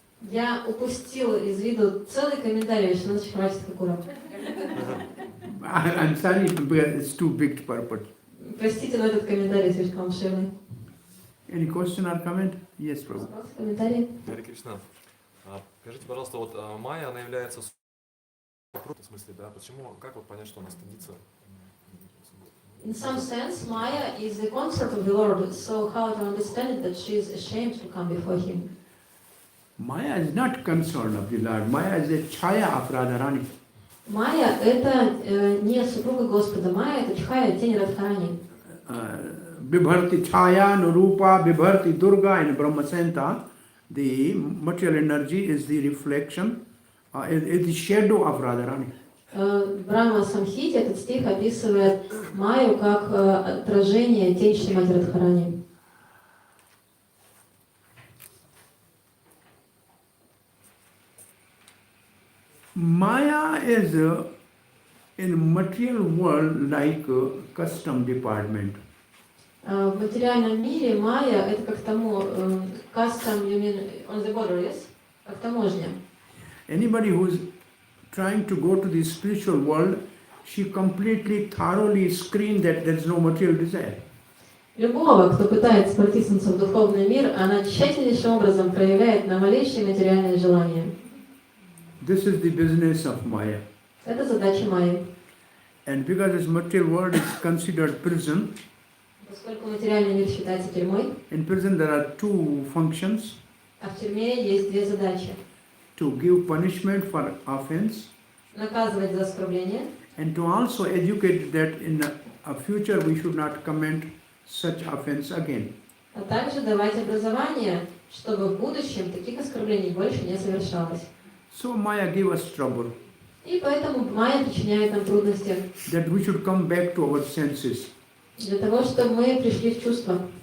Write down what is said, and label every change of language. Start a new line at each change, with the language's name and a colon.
Russian: Я упустил из виду целый комментарий Вишваната Чакраварти Thakura.
English: I'm sorry, it's too big purport.
Russian: Простите, но этот комментарий слишком обширный.
English: Any question or comment? Yes, Prabhu.
Russian: Вопрос, комментарий? Харе Кришна. Скажите, пожалуйста, вот майя, она является в смысле, да? Почему, как вот понять, что она стыдится?
English: In some sense, Maya is the consort of the Lord, so how to understand it that she is ashamed to come before him? Maya is not concerned of the Lord. Maya is a chaya of Radharani.
Russian: Майя – это не супруга Господа, Майя – это чхая, тень Радхарани.
English: Vibharti chaya, Nurupa, Vibharti Durga in Brahma Santa, the material energy is the reflection, is the shadow of Radharani.
Russian: В Брахма Самхите этот стих описывает Майю как отражение тень Шримати Радхарани.
English: Maya is in material world like custom department.
Russian: В материальном мире Майя – это как
English: custom, you mean on the border, yes?
Russian: Как таможня.
English: Anybody who is trying to go to the spiritual world, she completely, thoroughly screened that there is no material desire.
Russian: Любого, кто пытается протиснуться в духовный мир, она тщательнейшим образом проявляет на малейшие материальные желания.
English: This is the business of Maya.
Russian: Это задача Майи.
English: And because this material world is considered prison,
Russian: Поскольку материальный мир считается тюрьмой,
English: in prison there are two functions:
Russian: а в тюрьме есть две задачи.
English: to give punishment for offense,
Russian: Наказывать за оскорбление,
English: and to also educate that in a future we should not commit such offense again.
Russian: а также давать образование, чтобы в будущем таких оскорблений больше не совершалось.
English: So Maya gave us trouble,
Russian: И поэтому Майя причиняет нам трудности
English: that we should come back to our senses
Russian: для того, чтобы мы пришли в чувство